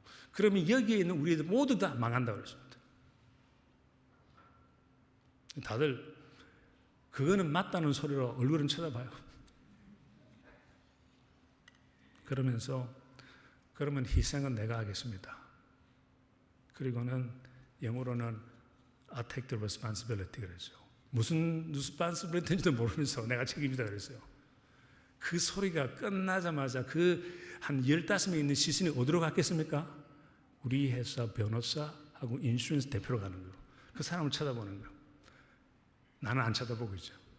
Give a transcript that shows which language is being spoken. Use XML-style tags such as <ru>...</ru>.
<ko>그러면 여기에 있는 우리들 모두 다 망한다고 그랬습니다. 다들 그거는 맞다는 소리로 얼굴은 쳐다봐요. 그러면서 그러면 희생은 내가 하겠습니다.</ko> <en>그리고는 영어로는 I take the responsibility 그랬죠.</en> <ko>무슨 responsibility인지도 모르면서 내가 책임지다 그랬어요. 그 소리가 끝나자마자 그 한 15명이 있는 시선이 어디로 갔겠습니까? 우리 회사 변호사하고 인슈런스 대표로 가는 거예요. 그 사람을 쳐다보는 거예요. 나는 안 쳐다보고 있죠.</ko>